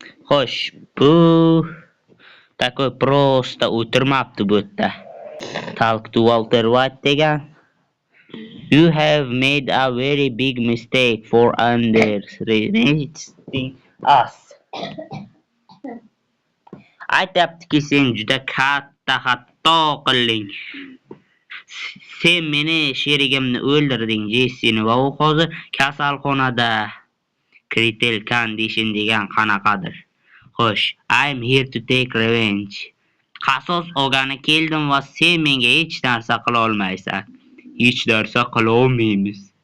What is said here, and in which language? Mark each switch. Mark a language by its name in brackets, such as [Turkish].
[Uzbek] Xo'sh, bu [Russian] takoy prosta [Uzbek] o'tirmabdi bu yerda. [English] Talk to Walter White [Uzbek] degan. [English] You have made a very big mistake for underestimating us. [Uzbek] Aytyaptiki, sen juda katta xato qilding. Sen meni sherigimni o'ldirding, Jessini, va u hozir kasalxonada. [English] Critical condition [Uzbek] degan qanaqadir. Xo'sh, [English] I'm here to take revenge. [Uzbek] Qasos olgani keldim va sen menga hech narsa qila olmaysan. Hech narsa qila olmaymiz.